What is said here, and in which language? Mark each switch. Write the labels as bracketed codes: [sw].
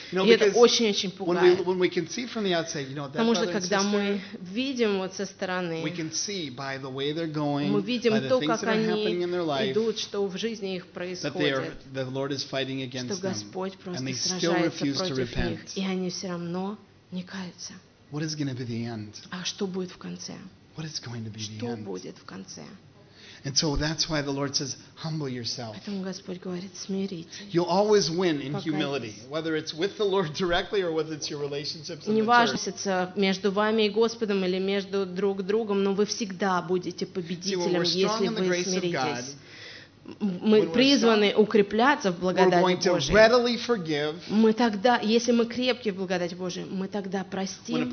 [ru] И это очень-очень пугает. Потому что, когда мы видим вот со стороны, мы видим то, как они идут, что в жизни их происходит, что Господь просто сражается против них, и они все равно но не каются. [en] What is going to be the end? [ru] А что будет в конце? [en] What is going to be [ru] что [en] the end? [ru] Будет в конце? [en] And so that's why the Lord says, humble yourself. [ru] Поэтому Господь говорит, смиритесь. [en] You'll always win in humility, whether it's with the Lord directly or whether it's your relationships in the church. [ru] Неважно, между вами и Господом или между друг другом, но вы всегда будете победителем, если вы смиритесь. Мы призваны укрепляться в благодати Божией. Мы тогда, если мы крепки в благодати Божией, мы тогда простим.